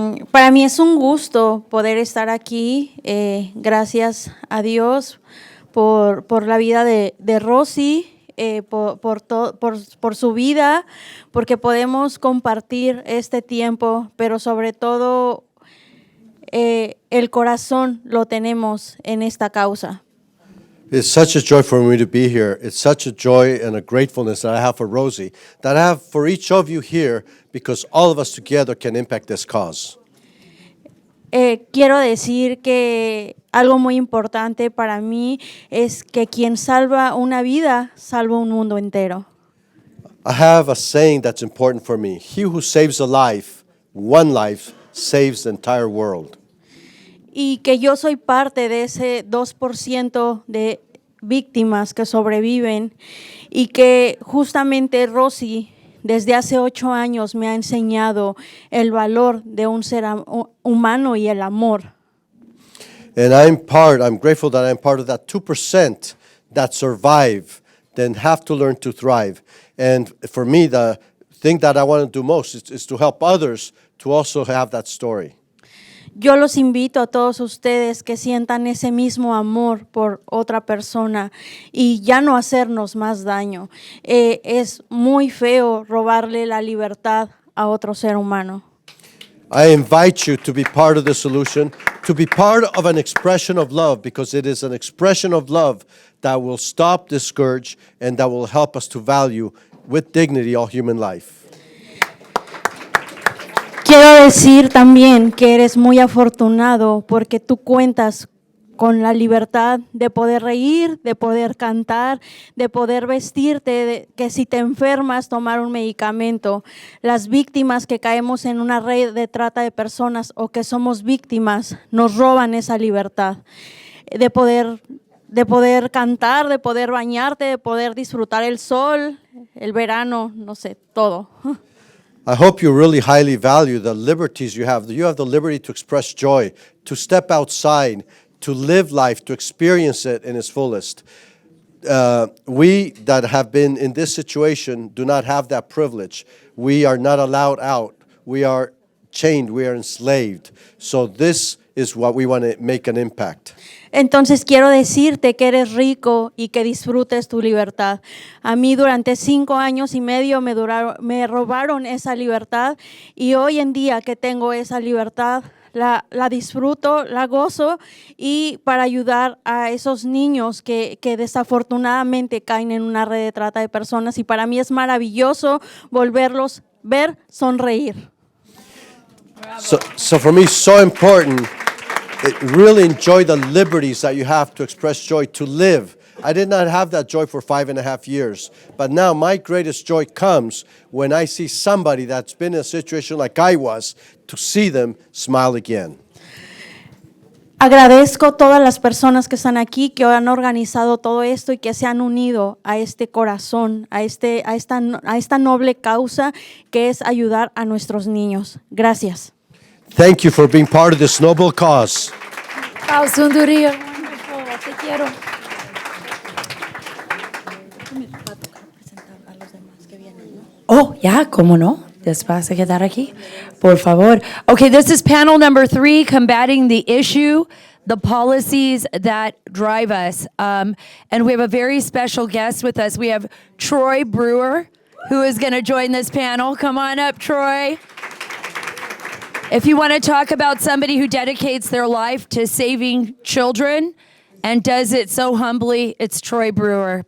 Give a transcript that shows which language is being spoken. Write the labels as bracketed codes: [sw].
[es] Para mí es un gusto poder estar aquí. Gracias a Dios por la vida de Rosy. Por su vida, porque podemos compartir este tiempo, pero sobre todo el corazón lo tenemos en esta causa. [en] It's such a joy for me to be here. It's such a joy and a gratefulness that I have for Rosie, that I have for each of you here, because all of us together can impact this cause. [es] Quiero decir que algo muy importante para mí es que quien salva una vida, salva un mundo entero. [en] I have a saying that's important for me. He who saves a life, one life, saves the entire world. [es] Y que yo soy parte de ese 2% de víctimas que sobreviven, y que justamente Rosy desde hace 8 años me ha enseñado el valor de un ser humano y el amor. [en] And I'm grateful that I'm part of that 2% that survive, then have to learn to thrive. And for me, the thing that I want to do most is to help others to also have that story. [es] Yo los invito a todos ustedes que sientan ese mismo amor por otra persona y ya no hacernos más daño. Es muy feo robarle la libertad a otro ser humano. [en] I invite you to be part of the solution, to be part of an expression of love, because it is an expression of love that will stop this scourge and that will help us to value with dignity all human life. [es] Quiero decir también que eres muy afortunado porque tú cuentas con la libertad de poder reír, de poder cantar, de poder vestirte, de que si te enfermas, tomar un medicamento. Las víctimas que caemos en una red de trata de personas o que somos víctimas, nos roban esa libertad de poder cantar, de poder bañarte, de poder disfrutar el sol, el verano, no sé, todo. [en] I hope you really highly value the liberties you have. You have the liberty to express joy, to step outside, to live life, to experience it in its fullest. We that have been in this situation do not have that privilege. We are not allowed out. We are chained. We are enslaved. So this is what we want to make an impact. [es] Entonces quiero decirte que eres rico y que disfrutes tu libertad. A mí durante 5 años y medio me robaron esa libertad, y hoy en día que tengo esa libertad, la disfruto, la gozo y para ayudar a esos niños que desafortunadamente caen en una red de trata de personas y para mí es maravilloso volverlos ver sonreír. [en] So for me, so important. Really enjoy the liberties that you have to express joy, to live. I did not have that joy for 5.5 years, but now my greatest joy comes when I see somebody that's been in a situation like I was, to see them smile again. [es] Agradezco todas las personas que están aquí, que han organizado todo esto y que se han unido a este corazón, a esta noble causa que es ayudar a nuestros niños. Gracias. [en] Thank you for being part of this noble cause. Wow, Sunduria, wonderful. [es] Te quiero. Oh, yeah, cómo no. Vas a quedar aquí, por favor. [en] Okay, this is panel number 3, combating the issue, the policies that drive us. And we have a very special guest with us. We have Troy Brewer, who is going to join this panel. Come on up, Troy. If you want to talk about somebody who dedicates their life to saving children and does it so humbly, it's Troy Brewer.